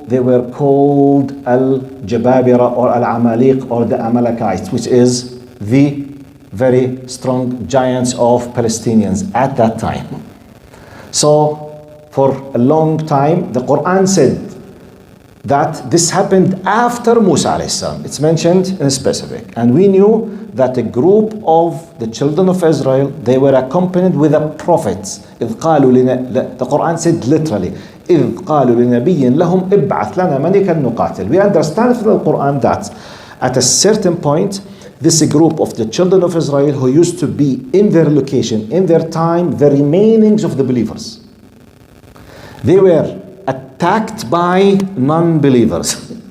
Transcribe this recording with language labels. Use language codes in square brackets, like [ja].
[en] They were called Al-Jababira or Al-Amaliq or the Amalekites, which is the very strong giants of Palestinians at that time. So for a long time, the Quran said that this happened after Musa alayhi salam. It's mentioned in specific. And we knew that a group of the children of Israel, they were accompanied with a prophet. The Quran said literally, [ar] إِذْ قَالُوا لِنَبِيٍّ لَهُمْ إِبْعَثْ لَنَا مَلِكًا نُقَاتِلْ. [en] We understand from the Quran that at a certain point, this group of the children of Israel who used to be in their location, in their time, the remainings of the believers, they were attacked by non-believers.